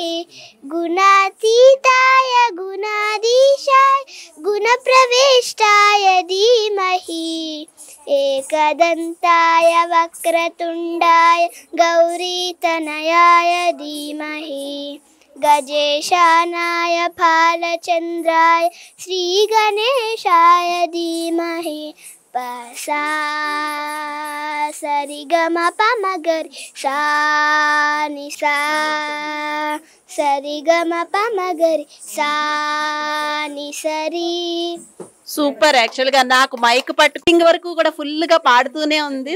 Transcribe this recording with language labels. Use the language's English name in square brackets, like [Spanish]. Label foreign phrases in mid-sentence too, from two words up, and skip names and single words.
[Sanskrit] गुणातीताय गुणाधीशाय गुणप्रविष्टाय धीमहि एकदन्ताय वक्रतुण्डाय गौरीतनयाय धीमहि गजेशानाय फालचन्द्राय श्रीगणेशाय धीमहि पसा सरिगमपमगरि सा नि सा सरिगमपमगरि सा नि सरि. [Telugu] సూపర్. యాక్చువల్గా నాకు మైక్ పట్టుకింగ్ వరకు కూడా ఫుల్గా పాడుతూనే ఉంది.